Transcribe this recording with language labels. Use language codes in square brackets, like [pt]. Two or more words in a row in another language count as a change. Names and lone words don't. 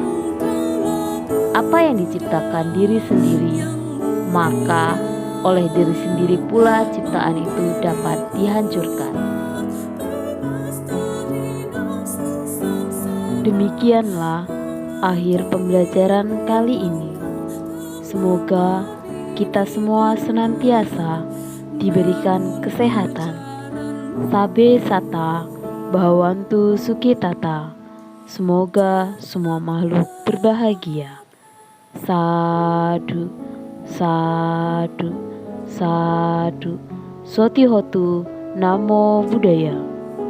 [id] Apa yang diciptakan diri sendiri, maka oleh diri sendiri pula ciptaan itu dapat dihancurkan. Demikianlah akhir pembelajaran kali ini. Semoga kita semua senantiasa diberikan kesehatan. [pi] Sabe sata bhawantu sukitata. [id] Semoga semua makhluk berbahagia. [pi] Sadu, sadu, sadu. Sotihotu Namo Buddhaya.